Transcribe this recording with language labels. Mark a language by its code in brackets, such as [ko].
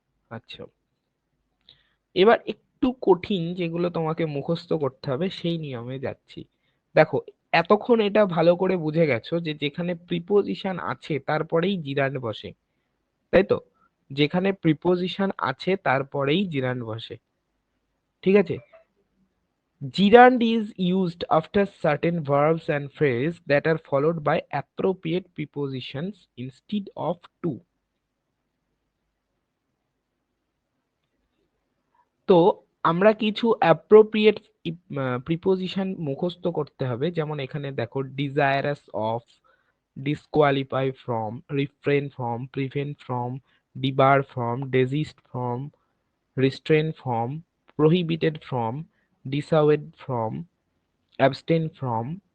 [bn] আচ্ছা, এবার একটু কঠিন যেগুলো তোমাকে মুখস্থ করতে হবে সেই নিয়মে যাচ্ছি। দেখো, এতক্ষণ এটা ভালো করে বুঝে গেছো যে যেখানে প্রিপোজিশন আছে তারপরেই জিরান্ড বসে, তাই তো? যেখানে প্রিপোজিশন আছে তারপরেই জিরান্ড বসে, ঠিক আছে? [en] Gerund is used after certain verbs and phrases that are followed by appropriate prepositions instead of to. [bn] তো আমরা কিছু অ্যাপ্রোপ্রিয়েট প্রিপোজিশন মুখস্থ করতে হবে, যেমন এখানে দেখো [en] desirous of, disqualify from, refrain from, prevent from, debar from, desist from, restrain from, prohibited from, dissuaded from, abstain from,